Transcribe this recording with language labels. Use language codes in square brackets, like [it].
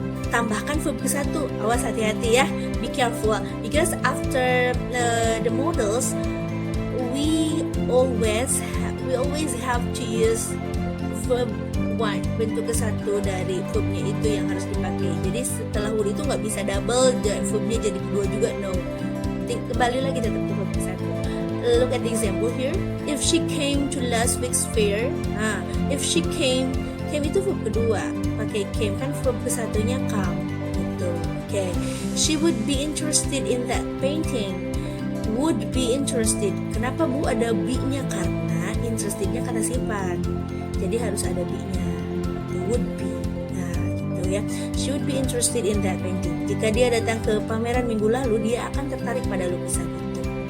[id] Tambahkan verb ke satu. Awas, hati-hati ya. [en] Be careful because after the models we always have to use verb one, [id] bentuk ke satu dari verbnya itu yang harus dipakai. Jadi setelah would itu nggak bisa double verbnya jadi kedua juga, no. Kembali lagi tetap ke verb ke satu. [en] Look at the example here. If she came to last week's fair, [id] if she came itu verb kedua, pakai came kan, verb ke satunya come gitu. Okay. [en] She would be interested in that painting. Would be interested. [id] Kenapa Bu ada be-nya? Karena interestednya kata sifat. Jadi harus ada be-nya. Would be. Nah, gitu ya. [en] She would be interested in that painting. [id] Jika dia datang ke pameran minggu lalu, dia akan tertarik pada lukisan itu.